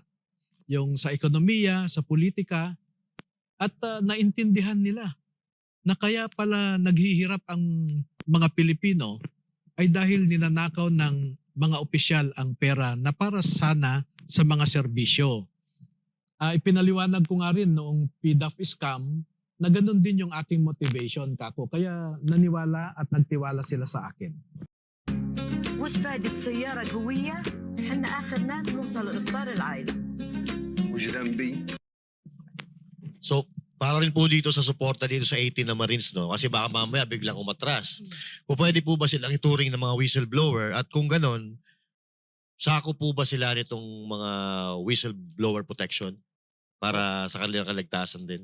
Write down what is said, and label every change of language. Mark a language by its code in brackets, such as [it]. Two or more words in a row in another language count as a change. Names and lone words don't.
[tl] Yung sa ekonomiya, sa politika, at naintindihan nila na kaya pala naghihirap ang mga Pilipino ay dahil ninanakaw ng mga opisyal ang pera na para sana sa mga serbisyo. Ipinaliwanag ko nga rin noong PDAF scam na ganun din yung aking motivation, Kako. Kaya naniwala at nagtiwala sila sa akin. [ar] وش فائدة سيارة قوية؟ حنا آخر ناس نوصل لإفطار العائلة. وش ذنبي؟ [tl] So, para rin po dito sa suporta dito sa 18 na Marines, no? Kasi baka mamaya biglang umatras. Kung pwede po ba silang ituring ng mga whistleblower at kung ganon, sako po ba sila nitong mga [en] whistleblower protection [tl] para sa kanilang kaligtasan din?